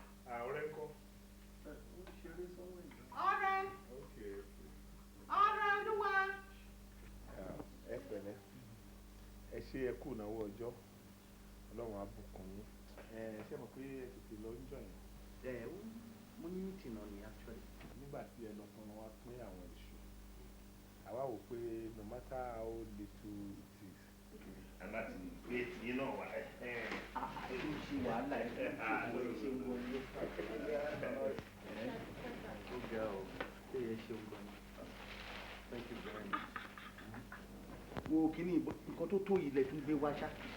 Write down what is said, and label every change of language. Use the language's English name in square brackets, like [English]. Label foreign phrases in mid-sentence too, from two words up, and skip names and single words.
[Yoruba] Ah, ọ̀rẹ́ ńkọ́? Ẹ, ó ń ṣeré [English] somewhere in [Yoruba] Ọ̀rẹ́. Okay, okay. Ọ̀rẹ́ Olúwa. Ah, ẹ pẹ̀lẹ́. Ẹ ṣé, ẹ kú ìnáwó ọjọ́. Ọlọ́run á bùkún yín. Ẹ, ṣé mọ̀ pé ẹ tètè lọ ń jọ yẹn? Ẹ, ó, mo ní meeting náà ni, actually. Nígbà tí ẹ lọ tán, wọ́n wá pín àwọn iṣu. Àwa wò pé [English] no matter how little it is, [Yoruba] a láti gbé tiyín náà wá. Ah, ẹ ló ṣe wàhálà, ẹ ló ṣe wàhálà, ẹ ṣe ń wọlé. Ẹ, ó ga o. Ṣé ẹ ṣeun gan ni? [English] Thank you very much. [Yoruba] Wo kíní ìbọn, nǹkan tó tó yìí lẹ tún gbé wá ṣá.